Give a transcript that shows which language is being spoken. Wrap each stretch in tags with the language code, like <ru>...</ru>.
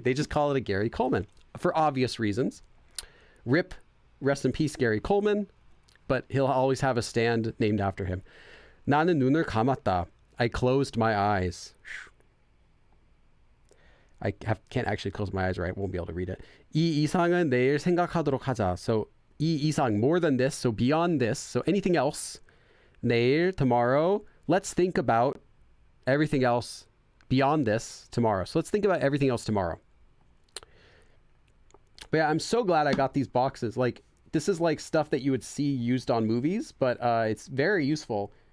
<en>They just call it a Gary Coleman for obvious reasons. Rest in peace, Gary Coleman. But he'll always have a stand named after him.</en> <ko>나는 눈을 감았다.</ko> <en>I closed my eyes. Can't actually close my eyes, right? Won't be able to read it.</en> <ko>이 이상은 내일 생각하도록 하자.</ko> <en>So</en> <ko>이 이상,</ko> <en>more than this, so beyond this, so anything else. 내일, tomorrow. Let's think about everything else beyond this tomorrow. So let's think about everything else tomorrow. But yeah, I'm so glad I got these boxes. Like, this is like stuff that you would see used on movies, but it's very useful.</en>